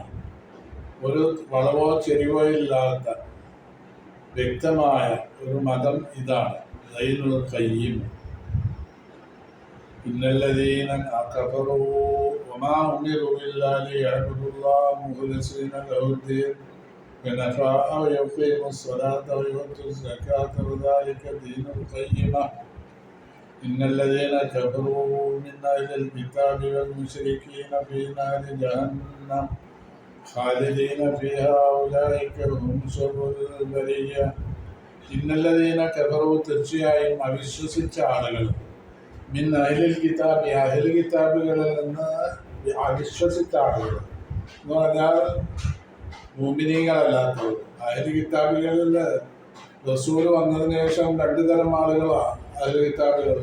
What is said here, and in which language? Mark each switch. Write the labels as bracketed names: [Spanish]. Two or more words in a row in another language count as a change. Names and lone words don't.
[Malayalam] ഒരു വളവോ ചെരിവോ ഇല്ലാത്ത വ്യക്തമായ ഒരു മതം ഇതാണ് [Arabic] دين القيم. إن الذين كفروا وما أمروا إلا ليعبدوا الله مخلصين له الدين حنفاء ويقيموا الصلاة ويؤتوا الزكاة وذلك دين القيمة إن الذين كفروا من أهل الكتاب والمشركين في نار جهنم خالدين فيها أولئك هم شر البرية. إن الذين كفروا [Malayalam] തീർച്ചയായും അവിശ്വസിച്ച ആളുകൾ [Arabic] من أهل الكتاب [Malayalam] അഹ്ൽ കിതാബുകളിൽ നിന്ന് അവിശ്വസിച്ച ആളുകൾ എന്ന് പറഞ്ഞാൽ മുഅ്മിനീങ്ങളല്ലാത്തവർ. അഹ്ൽ കിതാബുകളിൽ റസൂൽ വന്നതിന് ശേഷം 2 തരം ആളുകളാണ് അഹ്ലു കിതാബുകളിൽ.